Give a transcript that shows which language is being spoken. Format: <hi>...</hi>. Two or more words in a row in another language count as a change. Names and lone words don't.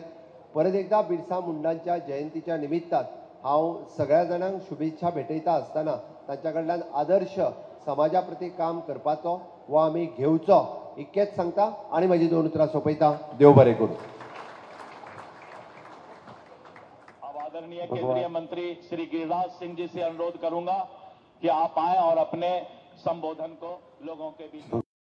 <kok>परत एकदा बिरसा मुंडांच्या जयंतीच्या निमित्तान हांव सगळ्या जाणांक शुभेच्छा भेटयता आसतना तांच्या कडल्यान आदर्श समाजा प्रती काम करपाचो वो आमी घेवचो इतकेंच सांगता आनी म्हजी 2 उतरां सोंपयता. देव बरें करूं.</kok> <hi>आदरणीय केंद्रीय मंत्री श्री गिरिराज सिंह जी से अनुरोध करूंगा कि आप आए और अपने संबोधन को लोगों के बीच</hi>